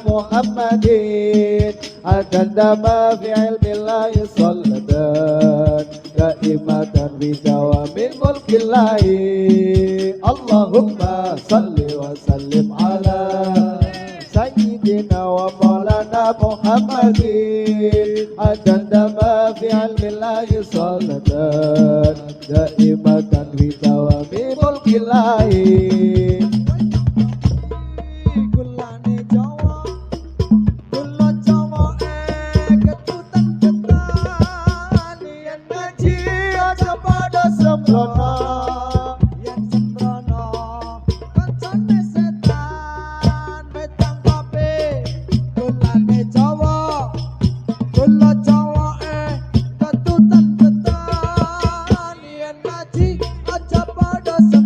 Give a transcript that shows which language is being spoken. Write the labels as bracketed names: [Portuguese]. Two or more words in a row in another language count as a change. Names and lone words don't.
[Arabic] محمد عدد ما في علم الله صلاة دائمة بدوام ملك الله اللهم صل وسلم على سيدنا ومولانا محمد عدد ما في علم الله صلاة دائمة بدوام ملك الله [Javanese] kulane Jawa kula Jawa ketutan ketan yen ngaji aja pada sembrono yen sembrono kancane setan metang kape kulane Jawa kula Jawa ketutan ketan yen ngaji aja pada